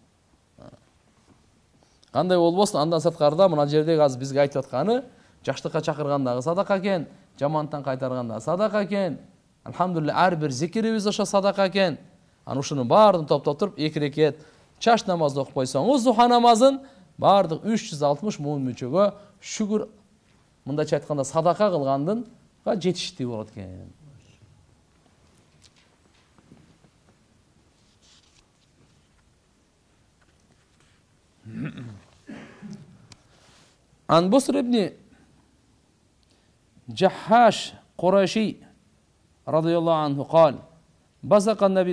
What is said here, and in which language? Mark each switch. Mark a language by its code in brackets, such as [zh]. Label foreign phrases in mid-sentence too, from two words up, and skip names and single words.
[ky] Кандай болбосун, андан сырткарда мына жердеги азыр бизге айтып атканы, жакшылыкка чакыргандагы садака экен, жамандыктан кайтарганда садака экен. Алхамдулилля, ар бир зикирибиз ошо садака экен. Аны ушунун баарын топтоп туруп 2 рекет чач намазды окуп койсоңуз, духа намазын баардык 360 муун мүчөгө шүгүр, мындайча айтканда садака кылгандынга жетиштүү болот экен. [ar] عن بصر بن جحاش قرشي رضي الله عنه قال بصق النبي